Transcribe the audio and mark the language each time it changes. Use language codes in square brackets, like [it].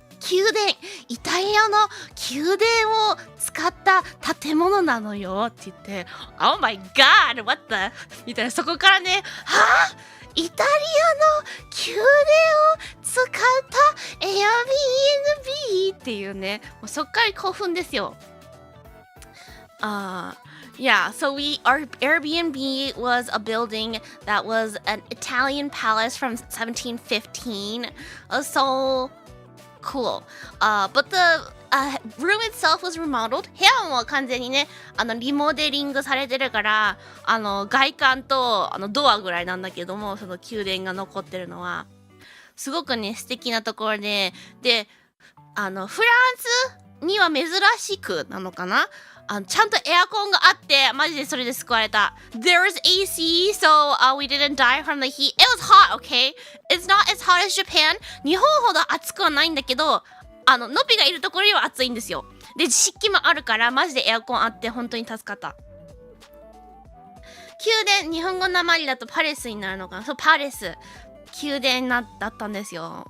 [ja] 宮殿、イタリアの宮殿を使った建物なのよって言って、 [en] Oh my god, what the? [ja] みたいな、そこからね、はぁイタリアの宮殿を使った Airbnb っていうね、もうそっから興奮ですよ。 [en] Yeah, so our Airbnb was a building that was an Italian palace from 1715. So cool. But the room itself was remodeled. [ja] 部屋も完全にね、リモデリングされてるから、外観とドアぐらいなんだけども、その宮殿が残ってるのは、すごくね、素敵なところで、フランスには珍しくなのかな、ちゃんとエアコンがあって、マジでそれで救われた。 [en] There was AC, so we didn't die from the heat. It was hot, okay? It's not as hot as Japan. [ja] 日本ほど暑くはないんだけど、のびがいるところよりは暑いんですよ。で、湿気もあるから、マジでエアコンあって本当に助かった。宮殿、日本語なまりだとパレスになるのかな。そう、パレス。宮殿だったんですよ。